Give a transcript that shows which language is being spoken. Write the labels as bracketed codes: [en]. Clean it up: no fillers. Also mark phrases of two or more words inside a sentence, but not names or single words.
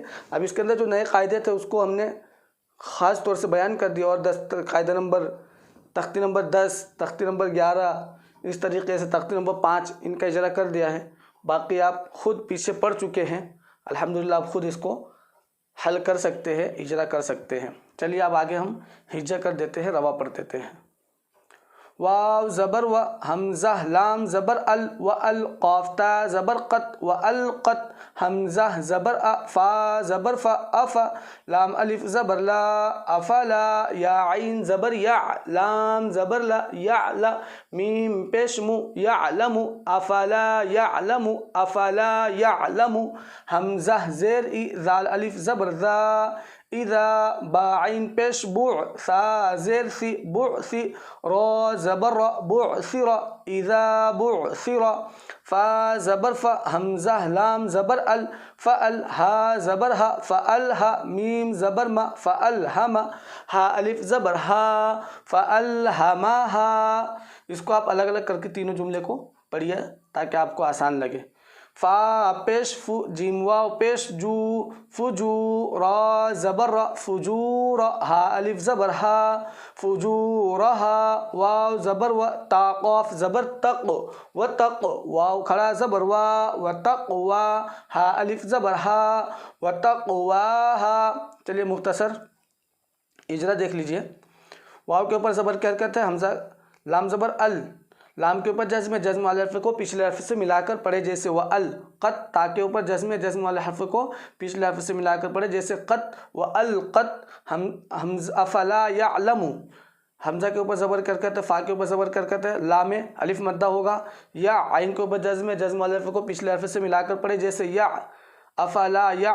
[ur] اب اس کے اندر جو نئے قاعدے تھے اس کو ہم نے خاص طور سے بیان کر دیا، اور 10 قاعدہ نمبر، تختی نمبر 10، تختی نمبر 11، اس طریقے سے تختی نمبر 5 ان کا اجرا کر دیا ہے. باقی آپ خود پیچھے پڑھ چکے ہیں، الحمدللہ آپ خود اس کو حل کر سکتے ہیں، اجرا کر سکتے ہیں. چلیے اب آگے ہم ہجا کر دیتے ہیں، رواں پڑھ دیتے ہیں. واو زبر و، حمزہ لام زبر ال و قاف تا زبر قط و القط، حمزہ زبر ا، فا زبر فا اف، لام الف زبر لا افلا، یا عین زبر یا، لام زبر لا یعلا، میم پیش مو [ar] یعلم افلا یعلم افلا یعلم، [ur] حمزہ زیر ای، ذال الف زبر ذا اذا، با عین پیش بوع، ثا زیر سی بعثی، را زبر را [ar] بعثر اذا بعثر، [ur] فا زبر فا، حمزہ لام زبر ال فال، ہا زبر ہا فالہا، میم زبر ما فالہم، ہا الف زبر ہا فالہمہا۔ اس کو آپ الگ الگ کر کے تینوں جملے کو پڑھیے تاکہ آپ کو آسان لگے۔ فا پیش فو، جیم واو پیش جو، فجو، را زبر را فجور، ہا الف زبر ہا فجورہا، واو زبر و، تا قاف زبر تق و تق، واو کھڑا زبر وا و تقوا، ہا الف زبر ہا و تقواہا۔ چلیے مختصر اجرا دیکھ لیجئے۔ واو کے اوپر زبر کی حرکت ہے، حمزہ لام زبر ال، لام کے اوپر جزم ہے، جزم والے حرف کو پچھلے حرف سے ملا کر پڑھے جیسے و ال، قط تا کے اوپر جزم ہے، جزم والے حرف کو پچھلے حرف سے ملا کر پڑھے جیسے قط و القط، حمزہ [ar] افلا یعلم، [ur] حمزہ کے اوپر زبر کی حرکت ہے، فا کے اوپر زبر کی حرکت ہے، لام الف مدہ ہوگا، یا عین کے اوپر جزم ہے، جزم والے حرف کو پچھلے حرف سے ملا کر پڑھے جیسے یا افلا یا،